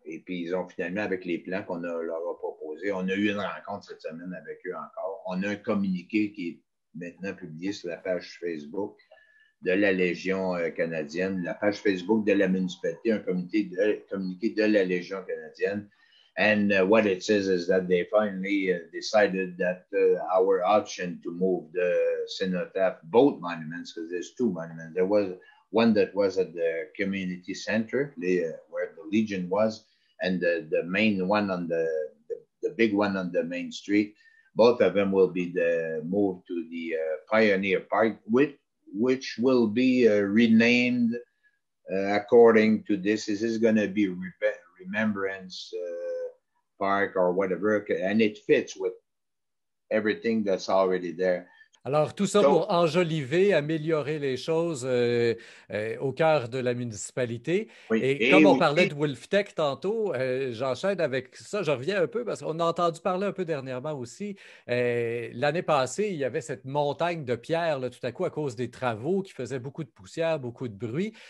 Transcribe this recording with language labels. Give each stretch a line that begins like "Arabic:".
French: Et puis, ils ont finalement, avec les plans leur a proposés, on a eu une rencontre cette semaine avec eux encore. On a un communiqué qui est maintenant publié sur la page Facebook de la Légion canadienne, la page Facebook de la municipalité, un communiqué de la Légion canadienne.
English: And what it says is that they finally decided that our option to move the cenotaph, both monuments, because there's two monuments. There was one that was at the community center, where the Legion was, and the main one the big one on the main street. Both of them will be moved to the Pioneer Park, which will be renamed according to this. This is going to be Remembrance Park or whatever, and it fits with everything that's already there.
French: alors, tout ça
English: So,
French: pour enjoliver, améliorer les choses au cœur de la municipalité. oui, Et et comme on parlait aussi, de Wolftech tantôt, j'enchaîne avec ça, je reviens un peu parce qu'on a entendu parler un peu dernièrement aussi. L'année passée, il y avait cette montagne de pierres, là, tout à coup, à cause des travaux qui faisaient beaucoup de poussière, beaucoup de bruit.